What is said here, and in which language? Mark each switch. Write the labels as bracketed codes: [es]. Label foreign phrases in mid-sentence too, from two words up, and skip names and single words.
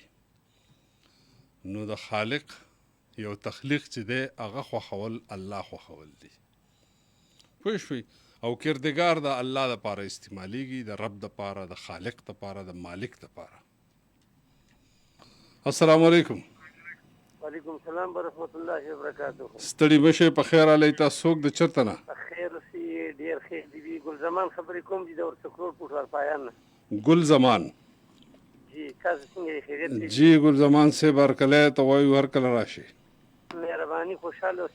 [ps] نو د خالق یو تخلیق چې دی هغه خوښول الله خوښول دي. پوه شوئ؟ او کردګار د الله دپاره استعمالیږي، د رب دپاره، د خالق دپاره، د مالک دپاره. [ar] السلام علیکم. وعلیکم السلام ورحمۃ اللہ وبرکاتہ. [ps] ستړي مشه په خیر علی تاسو څوک د چرته نه؟ خیر سی ډیر خیر دی. ګل زمان خبرې کوم دي د ورڅکرور پټ پایان. ګل زمان جی تاسو څنګه خیریت دي؟ جی ګل زمان سے بارکله ته وایو هر کله راشي. مهرباني خوشاله اوسئ.